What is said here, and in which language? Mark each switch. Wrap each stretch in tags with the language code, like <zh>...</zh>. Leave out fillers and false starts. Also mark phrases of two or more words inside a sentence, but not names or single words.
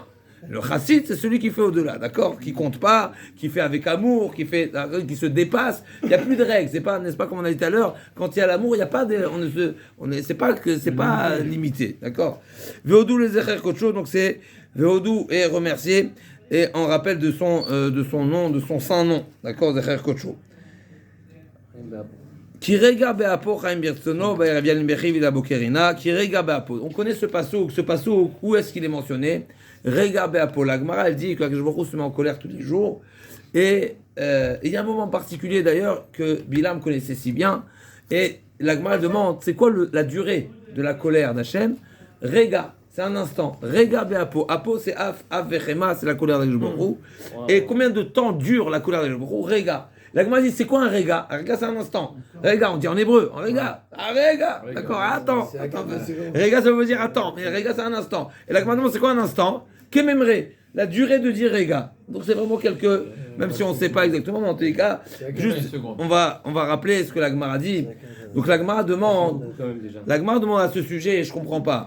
<fr>Le chassid, c'est celui qui fait au-delà, d'accord? Qui compte pas, qui fait avec amour, qui se dépasse. Il n'y a plus de règles. C'est pas, n'est-ce pas, comme on a dit tout à l'heure, quand il y a l'amour, il n'y a pas de, c'est pas limité, d'accord?</fr> <he>ועוד לזכר כחו,</he> <fr>donc c'est Veodou est remercié et en rappel de son nom, de son saint nom, d'accord?</fr> <he>זכר כחו. כי רגע באפו חיים ברצונו בערב ילין בכי ולבקר רנה. כי רגע באפו.</he> <fr>On connaît ce passouk. Où est-ce qu'il est mentionné?</fr> <he>רגע באפו.</he> <fr>La Gemara, elle dit que Akadosh se met en colère tous les jours. Et il y a un moment particulier d'ailleurs que Bilam connaissait si bien. Et la Gemara demande, c'est quoi la durée de la colère d'Hachem? Rega, c'est un instant.</fr> <he>רגע באפו.</he> <fr>Apo, c'est</fr> <he>אף וחמה,</he> <fr>c'est la colère d'</fr> <he>הקדוש ברוך הוא.</he> <fr>Et combien de temps dure la colère d'</fr> <he>הקדוש ברוך הוא?</he> <fr>Rega. La Gemara dit, c'est quoi un rega? Un rega, c'est un instant. Rega, on dit en hébreu. En rega.</fr> <he>אה, רגע.</he> <fr>D'accord, attends. Rega, ça veut dire attends. Mais rega, c'est un instant. Et la Gemara demande, c'est quoi un instant? Kememre. La durée de dire rega. Donc c'est vraiment quelques, même si on ne sait pas exactement, mais en tous les cas, juste, on va rappeler ce que la Gemara dit. Donc la Gemara demande à ce sujet, et je comprends pas.</fr>